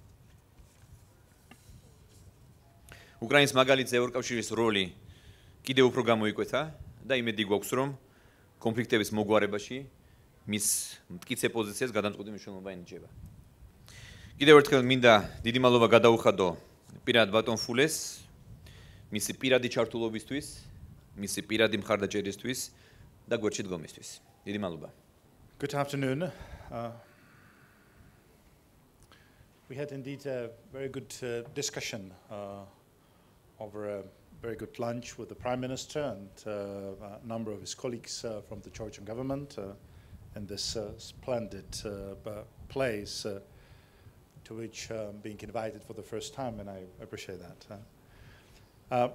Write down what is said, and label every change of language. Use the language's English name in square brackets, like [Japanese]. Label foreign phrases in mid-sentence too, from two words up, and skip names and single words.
[Georgian] უკრაინის მაგალითზე ევროკავშირის როლი კიდევ უფრო გამოიკვეთა და იმედი გვაქვს, რომ კონფლიქტების მოგვარებაში მის მტკიცე პოზიციას გადამწყვეტი მნიშვნელობა ენიჭება. კიდევ ერთხელ მინდა დიდი მადლობა გადავუხადო პირად ბატონ ფულეს, მისი პირადი ჩართულობისთვის, მისი პირადი მხარდაჭერისთვის და გვერდში დგომისთვის. დიდი მადლობა. [English] Good afternoon. We had indeed a very good discussion over a very good lunch with the Prime Minister and a number of his colleagues from the Georgian government in this splendid place to which I'm being invited for the first time, and I appreciate that.